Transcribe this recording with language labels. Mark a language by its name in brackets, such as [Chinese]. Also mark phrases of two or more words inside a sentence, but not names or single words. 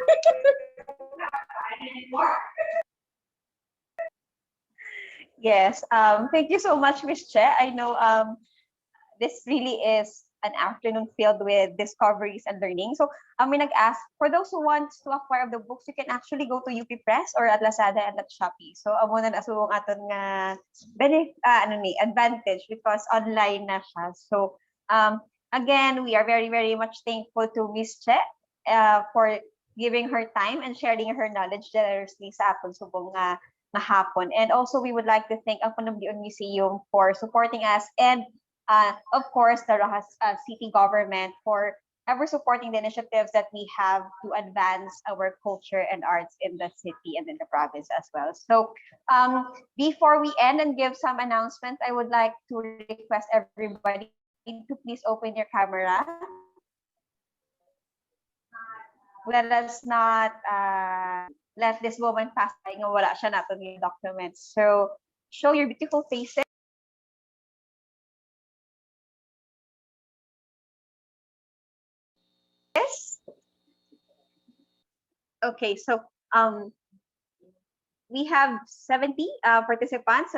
[English] Yes. Thank you so much, Miss Che. I know this really is an afternoon filled with discoveries and learning. So may nag-ask, for those who want to acquire the books, you can actually go to UP Press or at Lazada and at Shopee. [Hiligaynon] So amo na asubong aton nga advantage, [English] because online [Hiligaynon] na siya. [English] So again, we are very, very much thankful to Miss Che for giving her time and sharing her knowledge generously [Hiligaynon] sa aton subong na hapon. [English] And also, we would like to thank ang Panumlion Museum for supporting us, and of course, the Rojas City government for ever supporting the initiatives that we have to advance our culture and arts in the city and in the province as well. So before we end and give some announcements, I would like to request everybody to please open your camera. Let us not let this moment pass by [Hiligaynon] nga wala siya natin yung documents. [English] So show your beautiful faces. Okay, so we have 70 participants.